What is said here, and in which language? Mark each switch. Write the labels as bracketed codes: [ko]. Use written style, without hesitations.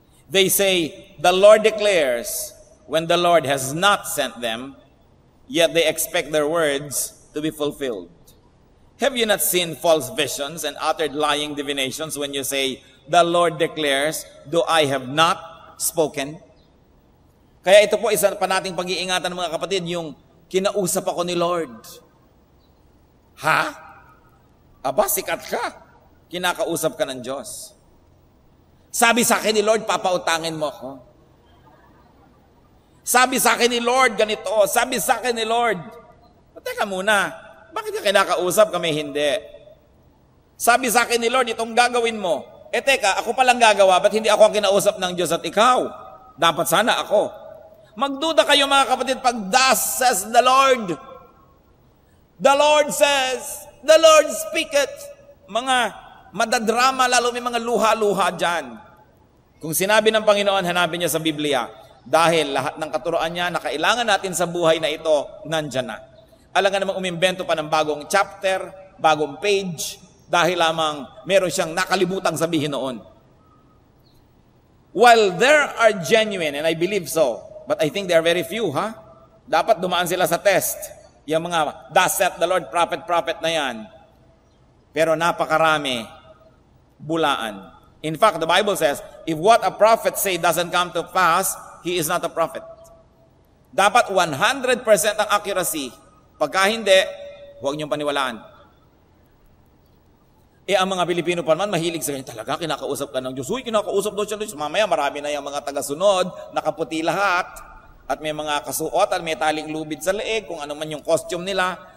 [en] They say, the Lord declares, when the Lord has not sent them, yet they expect their words to be fulfilled. Have you not seen false visions and uttered lying divinations when you say, the Lord declares, though I have not spoken? [tl] Kaya ito po isa pa nating pag-iingatan ng mga kapatid, yung kinausap ako ni Lord. Ha? Aba, sikat ka. Kinakausap ka ng Diyos. Sabi sa akin ni Lord, papautangin mo ako. Sabi sa akin ni Lord, ganito. Sabi sa akin ni Lord. Teka muna, bakit ka kinakausap, kami hindi? Sabi sa akin ni Lord, itong gagawin mo. Teka, ako palang gagawa, ba't hindi ako ang kinausap ng Diyos at ikaw? Dapat sana ako. Magduda kayo mga kapatid pag [en] thus says the Lord. The Lord says, the Lord speaketh. [tl] Mga madadrama, lalo may mga luha-luha dyan. Kung sinabi ng Panginoon, hanapin niya sa Biblia. Dahil lahat ng katuroan niya na kailangan natin sa buhay na ito, nandyan na. Alam nga namang umimbento pa ng bagong chapter, bagong page, dahil lamang meron siyang nakalibutang sabihin noon. [en] While there are genuine, and I believe so, but I think there are very few, [tl] Dapat dumaan sila sa test. Yung mga, [en] thus saith the Lord, [tl] prophet na yan. Pero napakarami, bulaan. [en] In fact, the Bible says, if what a prophet say doesn't come to pass, he is not a prophet. [tl] Dapat 100% ang accuracy. Pagka hindi, huwag niyong paniwalaan. Ang mga Pilipino pa naman, mahilig sa ganyan, talaga, kinakausap ka ng Diyos. Uy, kinakausap daw siya ng Diyos. Mamaya, marami na yung mga tagasunod, nakaputi lahat, at may mga kasuotan, may taling lubid sa leeg, kung ano man yung costume nila.